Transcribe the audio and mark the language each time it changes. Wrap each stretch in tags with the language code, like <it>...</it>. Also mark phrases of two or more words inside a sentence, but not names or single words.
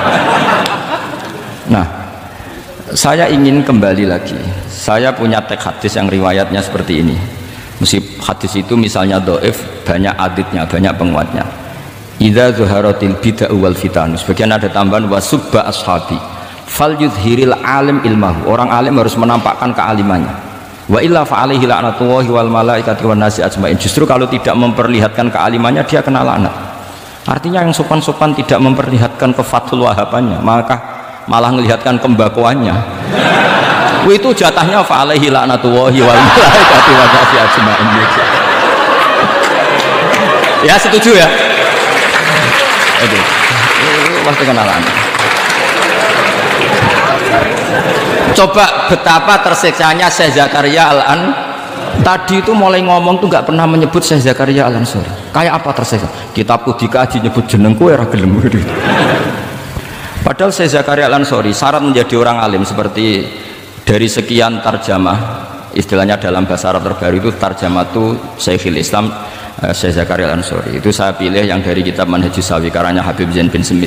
<id>Nah, saya ingin kembali lagi, saya punya teks hadis yang riwayatnya seperti ini. Meskipun hadis itu misalnya dhaif, banyak aditnya, banyak penguatnya.</id> <ar>إذا ظهرت البدعة والفتن,</ar> <id>sebagian ada tambahan</id> <ar>وسب أصحابي فليظهر العالم علمه,</ar> <id>orang alim harus menampakkan kealimannya.</id> <ar>وإلا فعليه لعنة الله والملائكة والناس أجمعين.</ar> <id>Justru kalau tidak memperlihatkan kealimannya, dia kena laknat. Artinya yang sopan-sopan tidak memperlihatkan kefathul wahabannya, maka malah melihatkan kembakuannya. Itu jatahnya</id> <ar>فعليه لعنة الله والملائكة والناس أجمعين.</ar> <id>Ya, setuju ya? Aduh. Pasti kena laknat. Coba betapa tersiksanya Syekh Zakaria Al-An tadi itu mulai ngomong tuh nggak pernah menyebut Syekh Zakaria Al-Ansori. Kayak apa tersiksa?</id> <jv>Kitabku dikaji nyebut jenengku era gelem.</jv> <id>Padahal Syekh Zakaria Al-Ansori syarat menjadi orang alim seperti dari sekian tarjamah, istilahnya dalam bahasa Arab terbaru itu tarjamah itu Syekhul Islam Syekh Zakaria Al-Ansori. Itu saya pilih yang dari kitab Manhajus Sawi karanya Habib Zain bin Smith.</id>